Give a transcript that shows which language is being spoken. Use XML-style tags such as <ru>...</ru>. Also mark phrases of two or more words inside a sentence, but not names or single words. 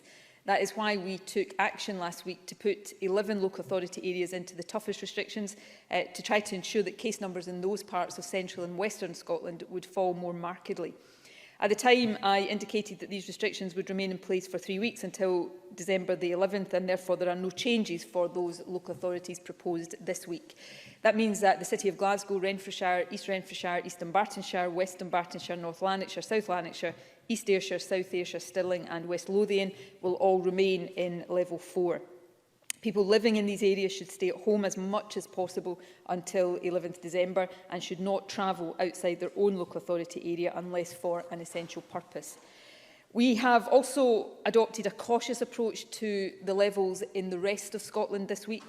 <en>That is why we took action last week to put 11 local authority areas into the toughest restrictions to try to ensure that case numbers in those parts of central and western Scotland would fall more markedly. At the time, I indicated that these restrictions would remain in place for 3 weeks until December the 11th, and therefore there are no changes for those local authorities proposed this week. That means that the City of Glasgow, Renfrewshire, East Dunbartonshire, West Dunbartonshire, North Lanarkshire, South Lanarkshire, East Ayrshire, South Ayrshire, Stirling and West Lothian will all remain in level 4. People living in these areas should stay at home as much as possible until 11th December and should not travel outside their own local authority area unless for an essential purpose. We have also adopted a cautious approach to the levels in the rest of Scotland this week.</en>